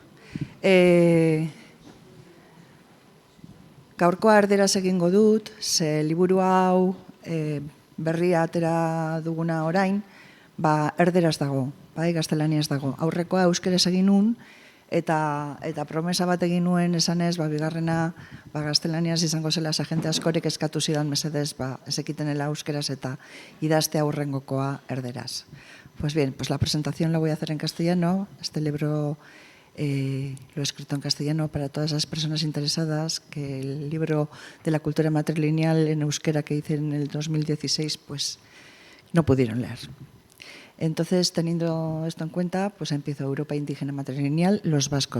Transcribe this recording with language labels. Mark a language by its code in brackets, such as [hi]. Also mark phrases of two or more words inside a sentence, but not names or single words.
[eu] Gaurkoa erderaz egingo dut, ze liburu hau berria atera duguna orain, erderaz dago, bai, gaztelaniaz dago. Aurrekoa euskeraz egin nun, eta promesa bat egin nuen esanez, bigarrena gaztelaniaz izango zela, jente askorik eskatu zidan mesedez, ez ekitenela euskeraz eta idazte aurrengokoa erderaz. [es] Pues bien, pues la presentación la voy a hacer en castellano. Este libro lo he escrito en castellano para todas las personas interesadas, que el libro de la cultura matrilineal en euskera que hice en el 2016, pues no pudieron leer. Entonces, teniendo esto en cuenta, pues empiezo Europa indígena matrilineal, los vascos.